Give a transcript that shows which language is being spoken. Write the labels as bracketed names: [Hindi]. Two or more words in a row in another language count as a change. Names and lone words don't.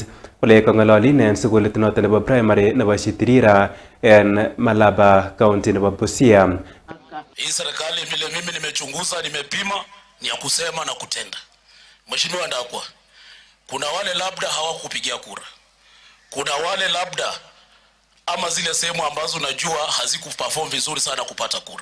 [Kalenjin] Kole kang'alali en sukulit noton nebo primary nebo Shitirira en Malaba county nebo Busia. [Swahili] Hii serikali vile mimi nimechunguza, nimepima, ni ya kusema na kutenda. Mheshimiwa Ndakwa, kuna wale labda hawakupigia kura. Kuna wale labda ama zile sehemu ambazo najua hazikuperform vizuri sana kupata kura.